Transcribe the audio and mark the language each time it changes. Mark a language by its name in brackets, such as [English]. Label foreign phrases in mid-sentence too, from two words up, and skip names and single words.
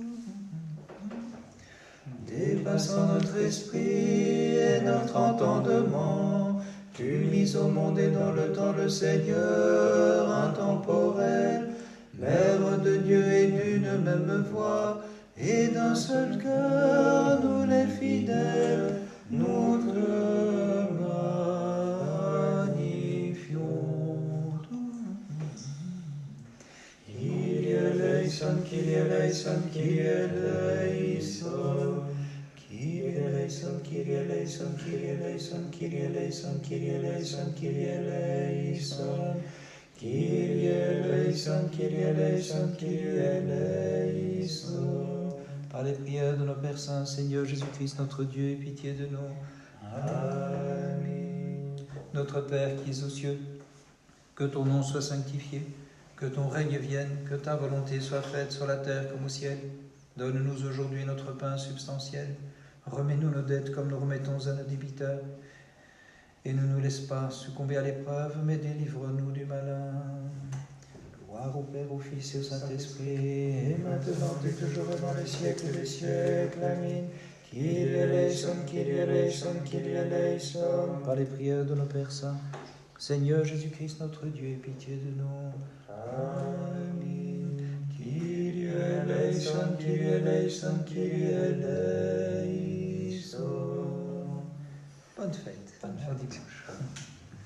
[French] Dépassant notre esprit et notre entendement, tu mis au monde et dans le temps le Seigneur intemporel, Mère de Dieu et d'une même voix, et d'un seul cœur, nous les fidèles, nous te magnifions. [Greek] Κύριε ἐλέησον, Κύριε ἐλέησον, Κύριε ἐλέησον. Κύριε ἐλέησον, Κύριε ἐλέησον, Κύριε ἐλέησον, Κύριε ἐλέησον, Κύριε ἐλέησον, Κύριε ἐλέησον. Κύριε ἐλέησον, Κύριε ἐλέησον, Κύριε ἐλέησον. [French] Par les prières de nos Pères Saints, Seigneur Jésus-Christ notre Dieu, aie pitié de nous. Amen. Notre Père qui es aux cieux, que ton nom soit sanctifié, que ton règne vienne, que ta volonté soit faite sur la terre comme au ciel. Donne-nous aujourd'hui notre pain substantiel. Remets-nous nos dettes comme nous remettons à nos débiteurs. Et ne nous laisse pas succomber à l'épreuve, mais délivre-nous du malin. Gloire au Père, au Fils et au Saint-Esprit, et maintenant et toujours dans les siècles des siècles. Amen. [Greek] Κύριε ἐλέησον, Κύριε ἐλέησον, Κύριε ἐλέησον. [French] Par les prières de nos Pères Saints, Seigneur Jésus-Christ notre Dieu, aie pitié de nous. Amen. [Greek] Κύριε ἐλέησον, Κύριε ἐλέησον, Κύριε ἐλέησον. [French] Bonne fête. Bonne benediction.